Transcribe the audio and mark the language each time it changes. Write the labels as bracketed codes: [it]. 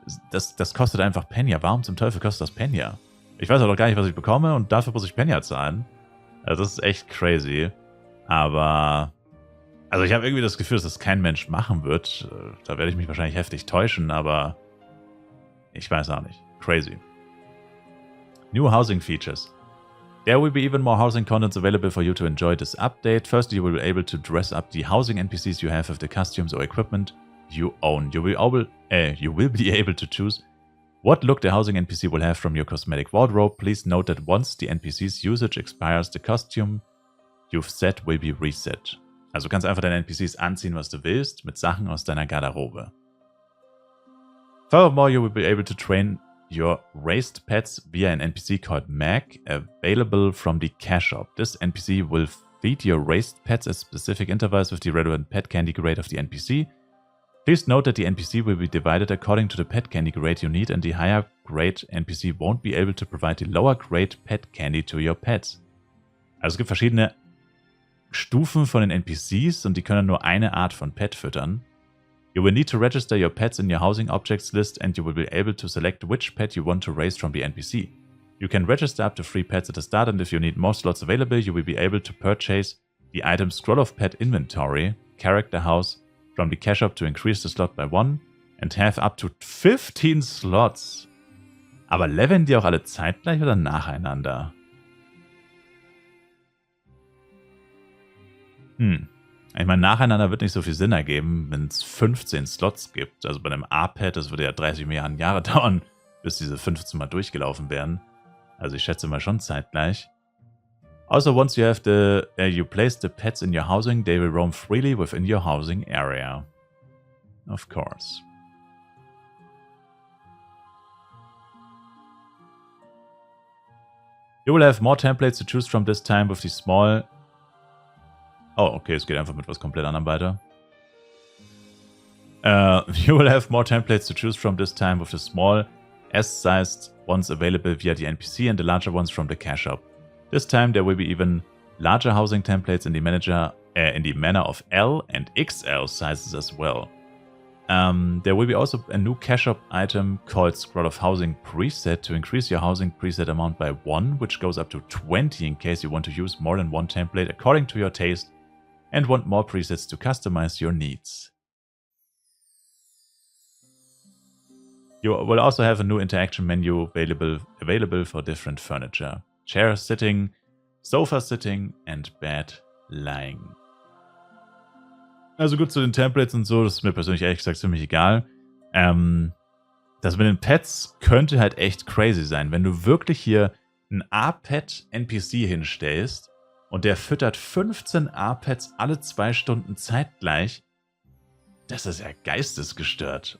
[de] Das kostet einfach Penya. Warum zum Teufel kostet das Penya? Ich weiß auch noch gar nicht, was ich bekomme und dafür muss ich Penya zahlen. Also das ist echt crazy. Aber, also ich habe irgendwie das Gefühl, dass das kein Mensch machen wird. Da werde ich mich wahrscheinlich heftig täuschen, aber ich weiß auch nicht. [en] Crazy. New housing features. There will be even more housing contents available for you to enjoy this update. First, you will be able to dress up the housing NPCs you have with the costumes or equipment you own. You will be able to choose what look the housing NPC will have from your cosmetic wardrobe. Please note that once the NPC's usage expires, the costume you've set will be reset. [de] Also du kannst einfach deine NPCs anziehen, was du willst, mit Sachen aus deiner Garderobe. [en] Furthermore, you will be able to train your raised pets via an NPC called Mag, available from the cash shop. This NPC will feed your raised pets at specific intervals with the relevant pet candy grade of the NPC. Please note that the NPC will be divided according to the pet candy grade you need, and the higher grade NPC won't be able to provide the lower grade pet candy to your pets. [de] Also es gibt verschiedene Stufen von den NPCs und die können nur eine Art von Pet füttern. [en] You will need to register your pets in your housing objects list, and you will be able to select which pet you want to raise from the NPC. You can register up to 3 pets at the start, and if you need more slots available, you will be able to purchase the item Scroll of Pet Inventory, Character House, from the cash shop to increase the slot by 1 and have up to 15 slots. [de] Aber leveln die auch alle zeitgleich oder nacheinander? Ich meine, nacheinander wird nicht so viel Sinn ergeben, wenn es 15 Slots gibt. Also bei einem A-Pad, das würde ja 30 Milliarden Jahre dauern, bis diese 15 mal durchgelaufen wären. Also ich schätze mal schon zeitgleich. [en] Also once you place the pets in your housing, they will roam freely within your housing area. Of course. You will have more templates to choose from this time with the small... [de] Oh, okay, es geht einfach mit was komplett anderem weiter. [en] You will have more templates to choose from this time with the small S-sized ones available via the NPC and the larger ones from the cash shop. This time there will be even larger housing templates in the manner of L and XL sizes as well. There will be also a new cash shop item called Scroll of Housing Preset to increase your housing preset amount by 1, which goes up to 20 in case you want to use more than one template according to your taste and want more presets to customize your needs. You will also have a new interaction menu available for different furniture. Chair sitting, sofa sitting and bed lying. [de] Also gut, zu den Templates und so, das ist mir persönlich ehrlich gesagt ziemlich egal. Das mit den Pets könnte halt echt crazy sein. Wenn du wirklich hier einen A-Pet-NPC hinstellst und der füttert 15 A-Pets alle 2 Stunden zeitgleich, das ist ja geistesgestört.